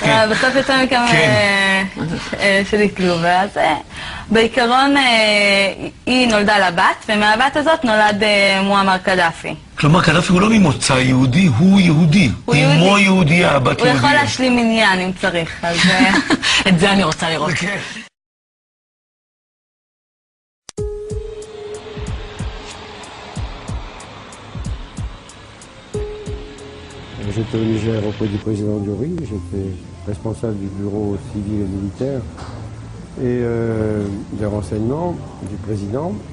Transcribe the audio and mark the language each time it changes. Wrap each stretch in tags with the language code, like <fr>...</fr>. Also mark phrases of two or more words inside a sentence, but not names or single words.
<he>בסוף יצא מכם שליט לוב. אז בעיקרון היא נולדה לבת, ומהבת הזאת נולד מועמר קדאפי. כלומר, קדאפי הוא לא ממוצא יהודי, הוא יהודי. אמו יהודייה, הבת יהודייה. הוא יכול להשלים עניין אם צריך, אז את זה אני רוצה לראות.</he> <fr>J'étais au Niger auprès du président Diori, j'étais responsable du bureau civil et militaire et des renseignements du président.</fr>